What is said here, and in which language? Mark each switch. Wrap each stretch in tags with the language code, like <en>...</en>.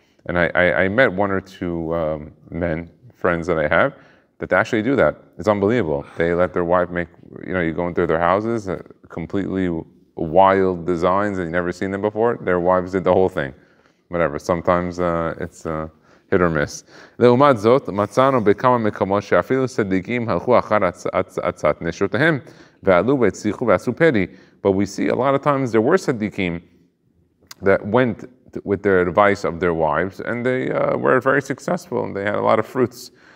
<en>And I met one or two men, friends that I have, that they actually do that. It's unbelievable. They let their wife make, you go into their houses, completely wild designs that you've never seen them before. Their wives did the whole thing. Whatever. Sometimes it's hit or miss.</en> <he>לעומת זאת, מצאנו בכמה מקומות שאפילו צדיקים הלכו אחר עצת נשותיהם, ועלו והצליחו ועשו פרי.</he> <en>But we see a lot of times there were tzaddikim that went with their advice of their wives, and they were very successful, and they had a lot of fruits.</en>